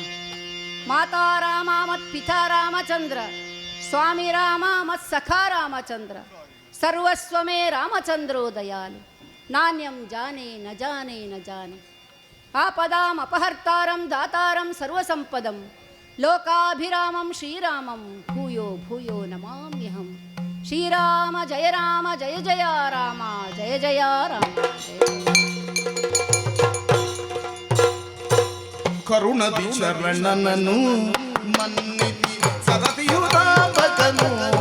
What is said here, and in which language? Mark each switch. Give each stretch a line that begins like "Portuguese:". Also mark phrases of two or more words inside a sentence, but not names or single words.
Sanskrit: ಮಾತಾ ರಾಮ ಮತ್ಪಿತಾ ರಾಮಚಂದ್ರ, ಸ್ವಾಮಿ ರಾಮ ಮತ್ಸಖಾ ರಾಮಚಂದ್ರ, ಸರ್ವಸ್ವಮೇ ರಾಮಚಂದ್ರೋ ದಯಾಲು, ನಾಣ್ಯಂ ಜಾನೆ ನ ಜಾನೆ ನ ಜಾನೆ. ಆಪದಾಂ ಅಪಹರ್ತಾರಂ ದಾತಾರಂ ಸರ್ವಸಂಪದಂ, ಲೋಕಾಭಿರಾಮಂ ಶ್ರೀರಾಮಂ ಭೂಯೋ ಭೂಯೋ ನಮಾಮ್ಯಹಂ. ಶ್ರೀರಾಮ ಜಯ ರಾಮ ಜಯ ಜಯ ರಾಮ ಜಯ ಜಯ ರಾಮ.
Kannada: ಕರುಣದಿ ಶರಣನನು ಮನ್ನಿತಿ ಸರತಿಯುದಾಪಕನು